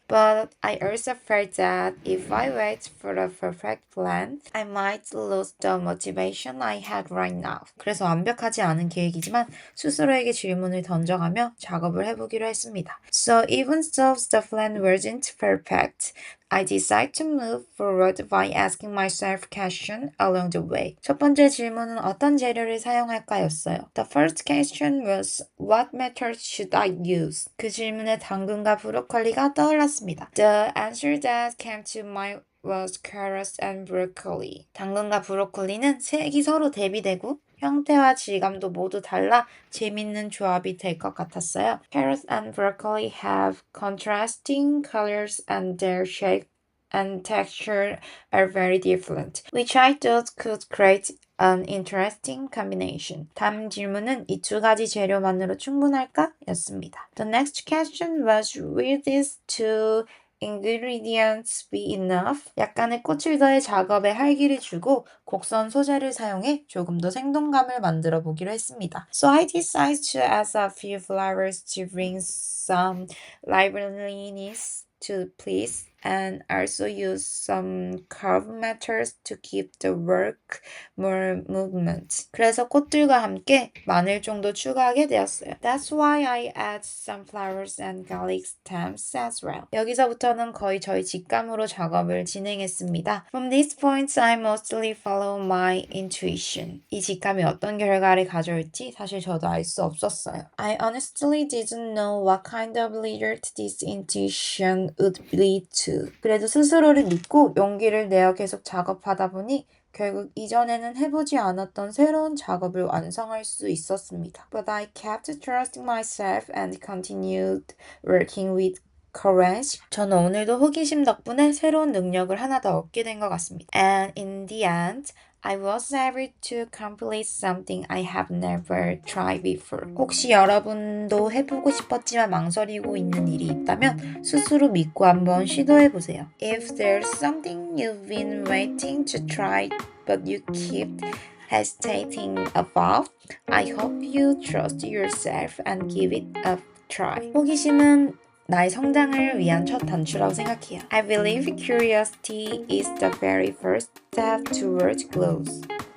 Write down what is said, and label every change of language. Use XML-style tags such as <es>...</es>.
<en>But I also felt that if I wait for a perfect plan, I might lose the motivation I had right now.</en> <ko>그래서 완벽하지 않은 계획이지만 스스로에게 질문을 던져가며 작업을 해보기로 했습니다.</ko> <en>So even though the plan wasn't perfect, I decided to move forward by asking myself questions along the way.</en> <ko>첫 번째 질문은 어떤 재료를 사용할까였어요.</ko> <en>The first question was, what method should I use?</en> <ko>그 질문에 당근과 브로콜리가 떠올랐습니다.</ko> <en>The answer that came to mind was carrots and broccoli.</en> <ko>당근과 브로콜리는 색이 서로 대비되고 형태와 질감도 모두 달라 재밌는 조합이 될 것 같았어요.</ko> <en>Carrots and broccoli have contrasting colors and their shape and texture are very different, which I thought could create an interesting combination.</en> <ko>다음 질문은 이 두 가지 재료만으로 충분할까? 였습니다.</ko> <en>The next question was, will these two ingredients be enough?</en> <ko>약간의 꽃을 더해 작업에 활기를 주고 곡선 소재를 사용해 조금 더 생동감을 만들어 보기로 했습니다.</ko> <en>So I decided to add a few flowers to bring some liveliness to the piece and also use some curve methods to keep the work more movement.</en> <ko>그래서 꽃들과 함께 마늘 정도 추가하게 되었어요.</ko> <en>That's why I add some flowers and garlic stems as well.</en> <ko>여기서부터는 거의 저희 직감으로 작업을 진행했습니다.</ko> <en>From this point, I mostly follow my intuition.</en> <ko>이 직감이 어떤 결과를 가져올지 사실 저도 알 수 없었어요.</ko> <en>I honestly didn't know what kind of result this intuition would lead to.</en> <ko>그래도 스스로를 믿고 용기를 내어 계속 작업하다 보니 결국 이전에는 해보지 않았던 새로운 작업을 완성할 수 있었습니다.</ko> <en>But I kept trusting myself and continued working with courage.</en> <ko>저는 오늘도 호기심 덕분에 새로운 능력을 하나 더 얻게 된 것 같습니다.</ko> <en>And in the end, I was able to complete something I have never tried before.</en> <ko>혹시 여러분도 해보고 싶었지만 망설이고 있는 일이 있다면 스스로 믿고 한번 시도해보세요.</ko> <en>If there's something you've been waiting to try but you keep hesitating about, I hope you trust yourself and give it a try.</en> <ko>호기심은 나의 성장을 위한 첫 단추라고 생각해요.</ko> <en>I believe curiosity is the very first step towards growth.</en>